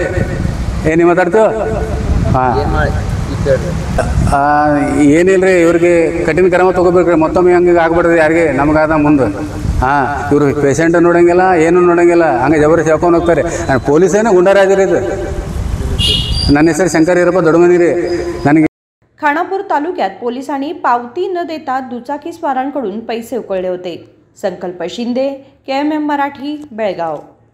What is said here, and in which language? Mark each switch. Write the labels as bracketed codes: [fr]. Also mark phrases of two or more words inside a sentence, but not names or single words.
[kn] ಏನು ಮಾತಾಡ್ತೀವಿ ಏನಿಲ್ಲ ರೀ ಇವ್ರಿಗೆ ಕಠಿಣ ಕ್ರಮ ತೊಗೋಬೇಕ್ರಿ। ಮತ್ತೊಮ್ಮೆ ಹಂಗೆ ಆಗ್ಬಿಡ್ರಿ ಯಾರಿಗೆ ನಮಗಾದ ಮುಂದೆ। ಇವರು ಪೇಷಂಟ್ ನೋಡಂಗಿಲ್ಲ ಏನು ನೋಡಂಗಿಲ್ಲ ಹಂಗೆ ಜಬರ್ದಸ್ತಿ ಹೇಳ್ಕೊಂಡು ಹೋಗ್ತಾರೆ। ಪೊಲೀಸೇನೇ ಗುಂಡಾರಾಜರು ಇದು। ನನ್ನ ಹೆಸರು ಶಂಕರ್ ಈರಪ್ಪ ದೊಡ್ಡಮನಿ ರೀ। ನನಗೆ [mr] खानापूर तालुक्यात पोलिसांनी पावती न देता दुचाकी स्वारांकडून पैसे उकळले होते। संकल्प शिंदे, KMM मराठी, बेळगाव।